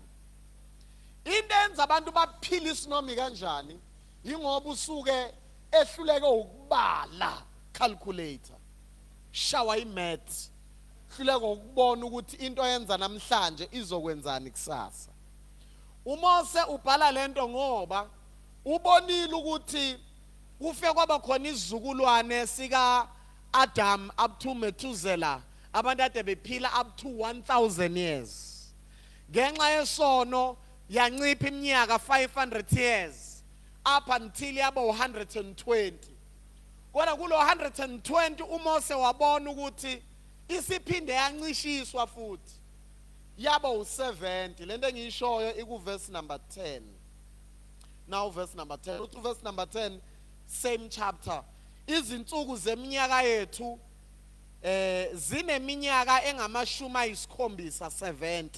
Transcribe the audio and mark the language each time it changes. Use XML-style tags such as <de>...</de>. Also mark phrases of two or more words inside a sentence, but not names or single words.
<zu>Into enza abantu baphila isinomi kanjani ingoba usuke ehluleke ukubala, calculator, shawa imath, hluleke ukubona ukuthi into yenza namhlanje izokwenzani kusasa. uMose ubhala lento ngoba ubonile ukuthi kufe kwaba khona izizukulwane sika Adam</zu> <en>up to Methuselah,</en> <zu>abantu ade bephila</zu> <en>up to 1000 years.</en> <zu>Ngenxa yesono yancipha iminyaka</zu> <en>500 years up until</en> <zu>yaba 120. Kodwa kulo 120 uMose wabona ukuthi isiphinde yancishiswa futhi yaba u70. Lento engiyishoyo ikuverse number 10.</zu> <en>Now verse number 10.</en> <zu>Uthi</zu> <en>verse number 10 same chapter.</en> <zu>Izinsuku zeminyaka yethu zineminyaka engamashumi ayisikhombisa 70.</zu>